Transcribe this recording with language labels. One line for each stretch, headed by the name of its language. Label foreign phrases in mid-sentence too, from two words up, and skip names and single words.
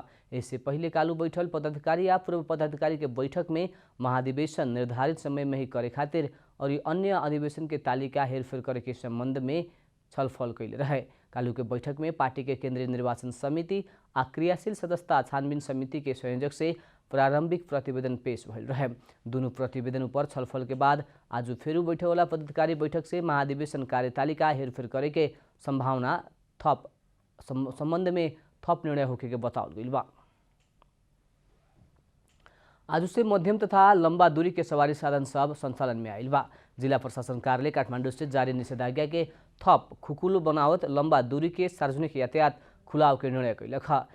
Bhojpuri: इससे पहले कालू बैठल पदाधिकारी या पूर्व पदाधिकारी के बैठक में महाधिवेशन निर्धारित समय में ही करे खातिर और अन्य अधिवेशन के तालिका हेरफेर करे के संबंध में छलफल कैले रहे। कालू के बैठक में पार्टी के केंद्रीय निर्वाचन समिति आ क्रियाशील सदस्यता छानबीन समिति के संयोजक से प्रारंभिक प्रतिवेदन पेश भइल रहे। दोनों प्रतिवेदन पर छलफल के बाद आज फेरू बैठे वाला पदाधिकारी बैठक से महाधिवेशन कार्यतालिका हेरफेर करे के संभावना संबंध में थप निर्णय होके के बताउल गइल बा। आज से मध्यम तथा लंबा दूरी के सवारी साधन सब संचालन में आयल बा। जिला प्रशासन कार्यालय काठमांडू से जारी निषेधाज्ञा के थप खुकुलो बनावत लंबा दूरी के सार्वजनिक यातायात खुलाव के निर्णय कैलक है।